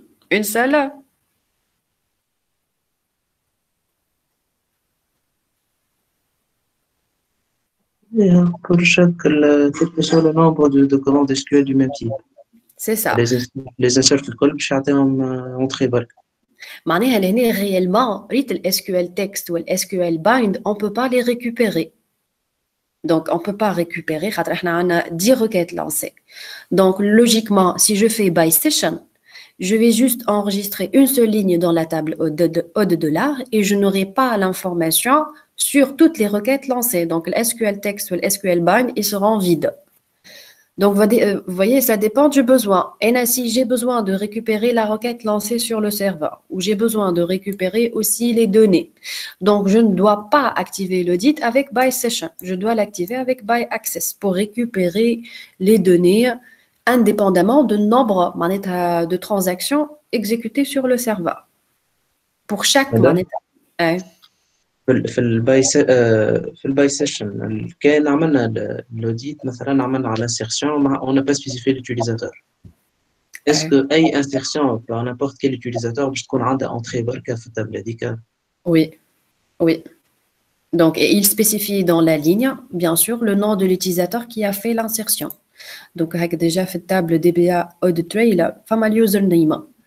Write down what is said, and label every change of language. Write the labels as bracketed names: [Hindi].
[French] Une seule. Pour chaque, quel que soit le nombre de commandes SQL du même type. C'est ça. Les inserts [Arabic] الكل باش يعطيهم entrée برك. معناها لهنا [French] réellement [Arabic] ريت ال [French] SQL text ou le SQL bind on peut pas les récupérer. Donc on peut pas récupérer [Arabic] خاطر احنا عندنا [French] 10 requêtes lancées. Donc logiquement si je fais by session, je vais juste enregistrer une seule ligne dans la table haute de l'art et je n'aurai pas l'information sur toutes les requêtes lancées. Donc le SQL text ou le SQL bind ils seront vides. Donc, vous voyez, ça dépend du besoin. Et si j'ai besoin de récupérer la requête lancée sur le serveur, ou j'ai besoin de récupérer aussi les données. Donc, je ne dois pas activer l'audit avec by session. Je dois l'activer avec by access pour récupérer les données indépendamment du nombre de transactions exécutées sur le serveur. Pour chaque [Arabic] في الباي سيشن كان عملنا الاوديت مثلا عملنا على insertion [French] on n'a pas spécifié l'utilisateur. Est-ce que [Arabic] اي [French] insertion par n'importe quel utilisateur [Arabic] باش تكون عندها [French] entrée [Arabic] بركه في التابله هذيك؟ [French] Oui. Donc il spécifie dans la ligne bien sûr le nom de l'utilisateur qui a fait l'insertion. Donc déjà [Arabic] في [French] table DBA audit trail [Arabic] فما [French] username.